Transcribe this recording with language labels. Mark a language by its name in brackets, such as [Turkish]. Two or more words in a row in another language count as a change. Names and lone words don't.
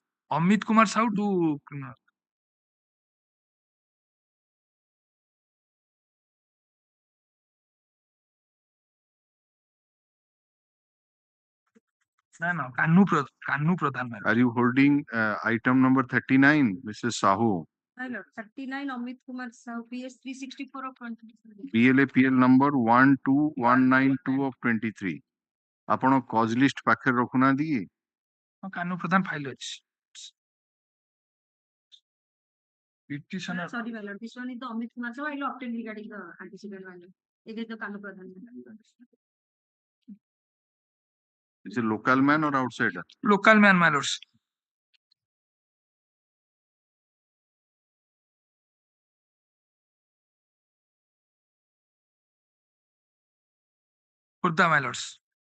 [English] Amit Kumar Sahu to no, Kanu Pradhan, my lord. Are you holding item number 39, Mrs. Sahoo? My lord, 39 Amit Kumar Sahu, PS 364 of 2023. BLAPL number 12192 of 23. [Odia] ଆପଣ [English] cause list [Odia] ପାଖରେ ରଖୁନାହାନ୍ତି କି? କାନୁ ପ୍ରଧାନ ଫାଇଲ ଅଛି। Petitioner. [English] Sorry, my lord. This one is the Amit Kumar Sahu. I will obtain regarding the antecedent, my lord. It is the Kanu Pradhan. Is a local man or outsider? Local man, my lords. Khurda, my lords.